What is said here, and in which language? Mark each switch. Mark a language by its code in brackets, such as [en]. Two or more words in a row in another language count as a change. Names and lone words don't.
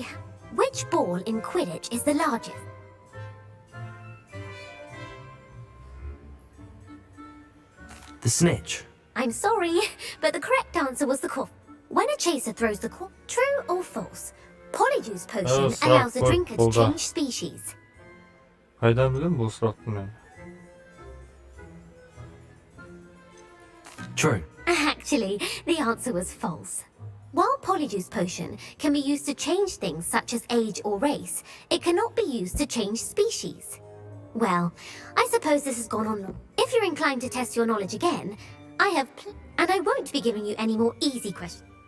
[en] Which ball in Quidditch is the largest? The Snitch. I'm sorry, but the correct answer was the cork. When a chaser throws the cork, true or false? Polyjuice potion [kk] сұрақ [en] allows the [kk] қой, [en] drinker to [kk] қолда. [en] change species. [kk] Қайдан білем бұл сұрақты мен? [en] True. Actually, the answer was false. While Polyjuice potion can be used to change things such as age or race, it cannot be used to change species. Well, I suppose this has gone on long. If you're inclined to test your knowledge again, I have and I won't be giving you any more easy questions.